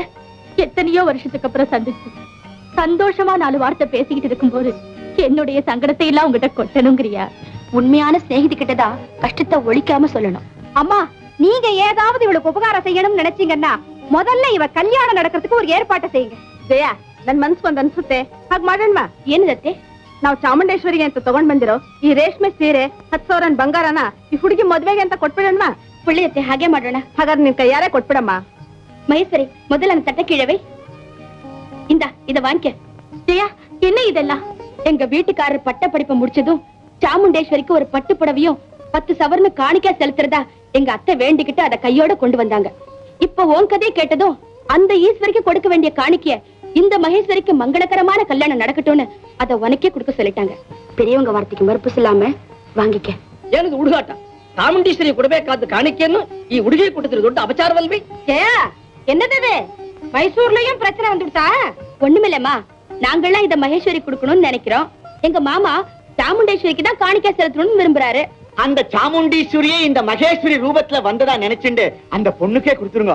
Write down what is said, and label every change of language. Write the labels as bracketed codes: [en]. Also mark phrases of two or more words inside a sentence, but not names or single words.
[ta] எத்தனையோ வருஷத்துக்கு அப்புறம் சந்திச்சு சந்தோஷமா 4 வார்த்தை பேசிக்கிட்டு இருக்கும்போது என்னுடைய சங்கடத்தை எல்லாம் உங்ககிட்ட கொட்டணுங்கிறியா? உண்மையான சிநேகிதி கிட்டதான் கஷ்டத்தை ஒழிக்காம சொல்லணும். அம்மா, நீங்க ஏதாவது இவளுக்கு உபகாரம் செய்யணும்னு நினைச்சீங்கன்னா முதல்ல இவ கல்யாணம் நடக்கிறதுக்கு ஒரு ஏற்பாட்டை செய்யுங்க. [kn] ಜಯ, ನನ್ ಮನ್ಸ್ ಬಂದ್ ಅನ್ಸುತ್ತೆ ಹಾಗೆ ಮಾಡೋಣ. ಏನಿದತ್ತೆ? ನಾವು ಚಾಮುಂಡೇಶ್ವರಿಗೆ ಅಂತ ತಗೊಂಡ್ ಬಂದಿರೋ ಈ ರೇಷ್ಮೆ ಸೀರೆ 10,000 ಬಂಗಾರನ ಈ ಹುಡುಗಿ ಮದ್ವೆಗೆ ಅಂತ ಕೊಟ್ಬಿಡೋಣ. ಒಳ್ಳೆಯತ್ತೆ, ಹಾಗೆ ಮಾಡೋಣ. ಹಾಗಾದ್ರೆ ನಿನ್ ಕೈಯಾರೆ ಕೊಟ್ಬಿಡಮ್ಮ. ಮಹೇಶ್ವರಿ, ಮೊದಲ ನನ್ನ ತಟ್ಟೆ ಕೀழவே. [ta] இந்த இத வாங்கிக்க. ஜெயா, என்ன இதெல்லாம்? எங்க வீட்டுக்காரர் பட்ட படிப்பை முடிச்சதும் சாமுண்டேஸ்வரிக்கு ஒரு பட்டு புடவையும் 10 சவரன் காணிக்கை செலுத்துறதா எங்க அத்தை வேண்டிக்கிட்டு அத கையோட கொண்டு வந்தாங்க. இப்ப உன் கதையை கேட்டதும் அந்த ஈஸ்வரிக்கு கொடுக்க வேண்டிய காணிக்கைய இந்த மகேஸ்வரிக்கு மங்களகரமான கல்யாணம் நடக்கட்டும்னு அத உனக்கே கொடுக்க சொல்லிட்டாங்க. பெரியவங்க வார்த்தைக்கு மறுப்பு சொல்லாம வாங்கிக்க. [kn] ಏನದು ಹುಡುಗಾಟ? ಚಾಮುಂಡೇಶ್ವರಿ ಕೊಡಬೇಕಾದ ಕಾಣಿಕೆಯನ್ನು ಈ ಹುಡುಗಿ ಕೊಟ್ಟಿದ್ರೆ ದೊಡ್ಡ ಅಪಚಾರವಲ್ವಿ? [ta] ஜெயா, என்னது மைசூர்லயும் பிரச்சனை வந்துட்டா? ஒண்ணுமில்லம்மா, நாங்கெல்லாம் இத மகேஸ்வரி கொடுக்கணும்னு நினைக்கிறோம். எங்க மாமா சாமுண்டேஸ்வரிக்கு தான் காணிக்கை செலுத்தணும்னு விரும்புறாரு. அந்த சாமுண்டீஸ்வரியே இந்த மகேஸ்வரி ரூபத்துல வந்ததா நினைச்சுண்டு அந்த பொண்ணுக்கே கொடுத்துருங்க.